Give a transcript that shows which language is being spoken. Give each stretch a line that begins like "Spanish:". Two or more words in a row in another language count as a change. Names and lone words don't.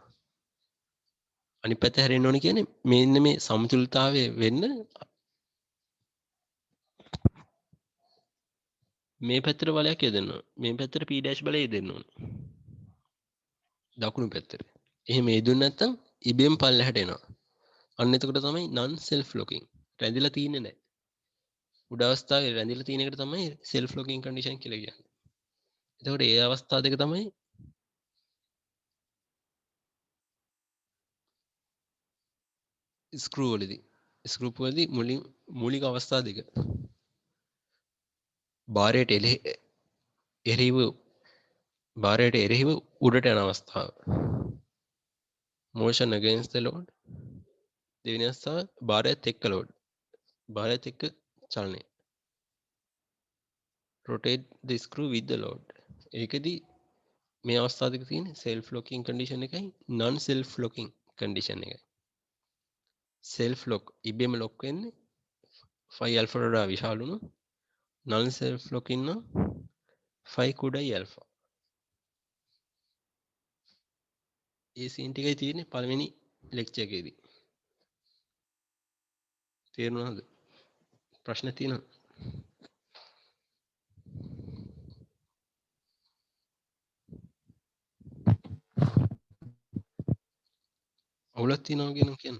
Sinhala: අනිත් පැත්ත හැරෙන්න ඕන කියන්නේ මෙන්න මේ සමතුලිතතාවය වෙන්න මේ පැත්තට බලයක් යදෙන්න ඕන. මේ පැත්තට p dash බලය යදෙන්න ඕන. දකුණු පැත්තට. එහෙම යදුන්නේ නැත්නම් ඉබේම පල්ලෙහාට එනවා. අන්න එතකොට තමයි
English: non self locking.
Sinhala: රැඳිලා තියෙන්නේ නැහැ. උඩ අවස්ථාවේ රැඳිලා තියෙන එකට තමයි
English: self locking condition
Sinhala: කියලා කියන්නේ. එතකොට ඒ අවස්ථා දෙක තමයි ස්ක්‍රූ වලදී. ස්ක්‍රූ වලදී මූලික අවස්ථා දෙක. බාරයට එරෙහිව උඩට යන අවස්ථාව.
English: motion against the load.
Sinhala: දෙවෙනි අවස්ථාව භාරයත් එක්ක load. භාරයත් එක්ක චලනය.
English: rotate the screw with the load.
Sinhala: ඒකෙදි මේ අවස්ථාව දෙක තියෙන්නේ
English: self locking condition
Sinhala: එකයි
English: non self locking condition
Sinhala: එකයි.
English: self lock
Sinhala: ඉබේම lock වෙන්නේ phi alpha වඩා විශාල වුණොත්
English: non self locking
Sinhala: නම් phi කුඩයි alpha. ඒ සීන් ටිකයි තියෙන්නේ පළවෙනි ලෙක්චර් එකේදී. තේරුණාද? ප්‍රශ්න තියෙනවද? අවුලක් තියෙනවා කියන කියන්න.